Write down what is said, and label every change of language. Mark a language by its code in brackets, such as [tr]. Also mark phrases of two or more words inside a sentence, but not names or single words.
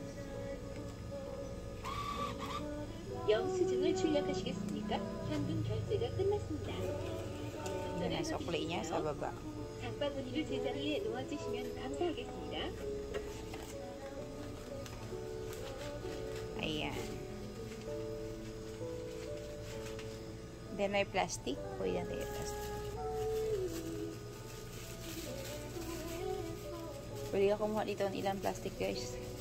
[ko] 영수증을 출력하시겠습니까? 현금 결제가 끝났습니다. [tl] Yun ang sukli niya sa baba. [ko] 장바구니를 제자리에 놓아주시면 감사하겠습니다. [tl] Ayan. Then may plastic. Pwede natin yung plastic. Pwede ka kumuha dito ng ilang plastic guys.